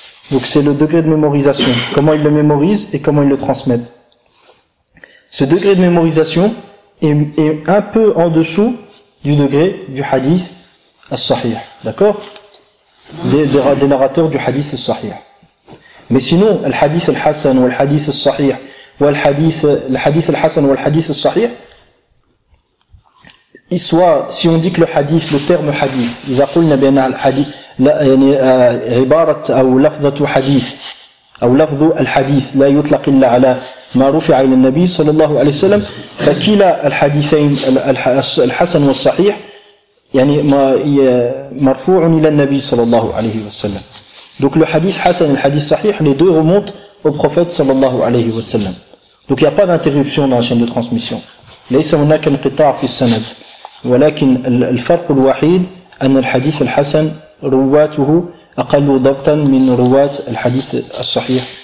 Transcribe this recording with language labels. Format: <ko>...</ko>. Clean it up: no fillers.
<fr>Donc c'est le degré de mémorisation. Comment ils le mémorisent et comment ils le transmettent. Ce degré de mémorisation est un peu en dessous du degré du hadith al-sahih, d'accord, des narrateurs du hadith al-sahih. Mais sinon, le hadith al-hasan ou le hadith al-sahih ou le hadith al-hasan ou le hadith al-sahih, soit si on dit que le terme hadith,</fr> <ar>إذا قلنا بأن الحديث لا يعني عبارة أو لفظة حديث أو لفظ الحديث لا يطلق إلا على ما رفع إلى النبي صلى الله عليه وسلم، فكلا الحديثين الحسن والصحيح يعني مرفوع إلى النبي صلى الله عليه وسلم.</ar> <fr>Donc le hadith hasan et le hadith sahih, les deux remontent au prophète صلى الله عليه وسلم. Donc il n'y a pas d'interruption dans la chaîne de transmission.</fr> <ar>ليس هناك انقطاع في السند. ولكن الفرق الوحيد أن الحديث الحسن رواته أقل ضبطا من رواة الحديث الصحيح.</ar>